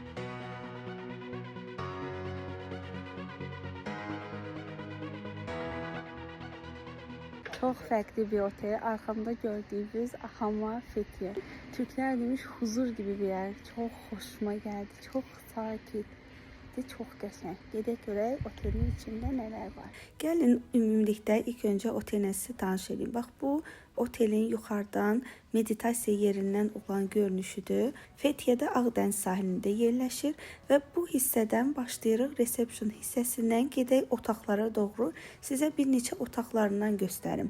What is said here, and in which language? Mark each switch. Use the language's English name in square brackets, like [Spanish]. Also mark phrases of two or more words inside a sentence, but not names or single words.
[Turkish] Çok farklı bir otel. Arkamda gördüğünüz Ahama Fethiye. Türkler demiş huzur gibi bir yer. Çok hoşuma geldi. Çok sakin. [Azerbaijani] Çox qəşəng. Gedək görək otelin içində nələr var. Gəlin ümumilikdə ilk öncə otellə sizə tanış edeyim. Bax bu otelin yuxarıdan meditasiya yerindən olan görünüşüdür. Fethiye'də Ağdəniz sahilində yerləşir və bu hissədən başlayırıq resepsiyon hissəsindən gedək otaqlara doğru sizə bir neçə otaqlarından göstərim.